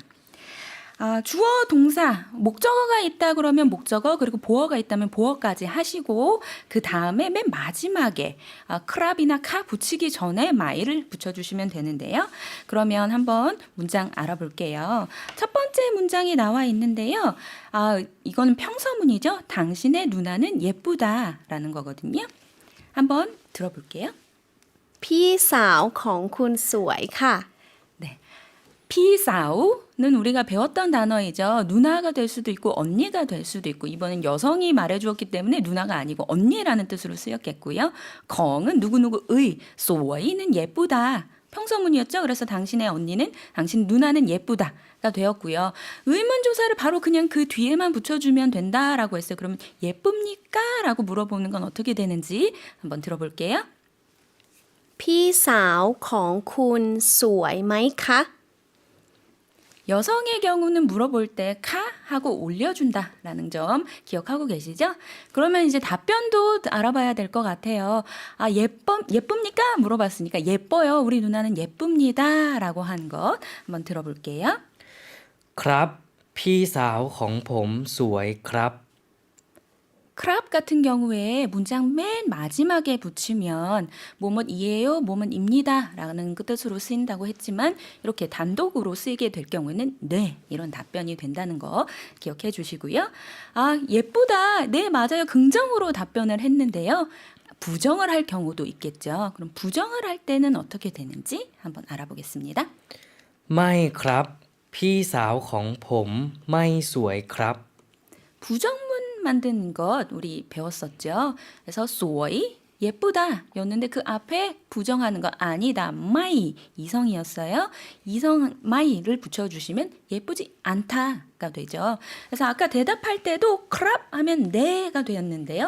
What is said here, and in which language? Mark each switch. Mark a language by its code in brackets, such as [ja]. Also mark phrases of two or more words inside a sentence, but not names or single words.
[ko] 주어, 동사, 목적어가 있다 그러면 목적어, 그리고 보어가 있다면 보어까지 하시고 그 다음에 맨 마지막에 크랍이나 카 붙이기 전에 마이를 붙여주시면 되는데요. 그러면 한번 문장 알아볼게요. 첫 번째 문장이 나와 있는데요. 이거는 평서문이죠. 당신의 누나는 예쁘다라는 거거든요. 한번 들어볼게요. [th] พี่สาวของคุณสวยค่ะ [ko] 네. 피사우는 우리가 배웠던 단어이죠. 누나가 될 수도 있고 언니가 될 수도 있고 이번엔 여성이 말해주었기 때문에 누나가 아니고 언니라는 뜻으로 쓰였겠고요. 컹은 누구누구의, 소이는 예쁘다. 평서문이었죠. 그래서 당신의 언니는, 당신 누나는 예쁘다가 되었고요. 의문조사를 바로 그냥 그 뒤에만 붙여주면 된다라고 했어요. 그러면 예쁩니까? 라고 물어보는 건 어떻게 되는지 한번 들어볼게요. [th] พี่สาวของคุณสวยไหมคะ [ko] 여성의 경우는 물어볼 때 카 하고 올려준다라는 점 기억하고 계시죠? 그러면 이제 답변도 알아봐야 될 것 같아요. 예쁩니까? 물어봤으니까 예뻐요. 우리 누나는 예쁩니다. 라고 한 것 한번 들어볼게요. [th] ครับพี่สาวของผมสวยครับ [ko] 크랍 같은 경우에 문장 맨 마지막에 붙이면 뭐뭇이에요, 뭐뭇입니다 라는 그 뜻으로 쓰인다고 했지만 이렇게 단독으로 쓰이게 될 경우에는 네 이런 답변이 된다는 거 기억해 주시고요. 예쁘다, 네 맞아요 긍정으로 답변을 했는데요. 부정을 할 경우도 있겠죠. 그럼 부정을 할 때는 어떻게 되는지 한번 알아보겠습니다. [th] ไม่ครับพี่สาวของผมไม่สวยครับ [ko] 부정문 만드는 것 우리 배웠었죠. 그래서 소이 예쁘다 였는데 그 앞에 부정하는 거 아니다. 마이 이성이었어요. 이성 마이를 붙여주시면 예쁘지 않다가 되죠. 그래서 아까 대답할 때도 크랍 하면 네가 되었는데요.